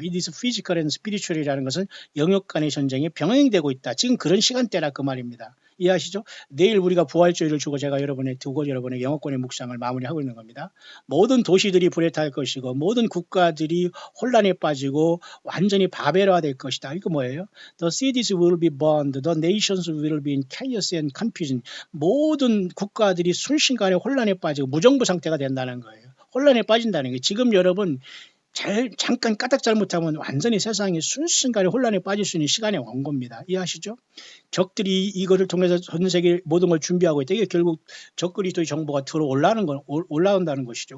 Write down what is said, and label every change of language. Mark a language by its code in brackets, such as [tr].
[en] It is physical and spiritual [ko] 이라는 것은 영역 간의 전쟁에 병행되고 있다. 지금 그런 시간대라 그 말입니다. 이해하시죠? 내일 우리가 부활주의를 주고 제가 여러분의 영어권의 묵상을 마무리하고 있는 겁니다. 모든 도시들이 불에 탈 것이고 모든 국가들이 혼란에 빠지고 완전히 바벨화될 것이다. 이거 뭐예요? [en] The cities will be burned. The nations will be in chaos and confusion. [ko] 모든 국가들이 순식간에 혼란에 빠지고 무정부 상태가 된다는 거예요. 혼란에 빠진다는 게 지금 여러분 잠깐 까딱 잘못하면 완전히 세상이 순식간에 혼란에 빠질 수 있는 시간에 온 겁니다. 이해하시죠? 적들이 이거를 통해서 전 세계 모든 걸 준비하고 있다. 이게 결국 적그리스도의 정보가 올라온다는 것이죠.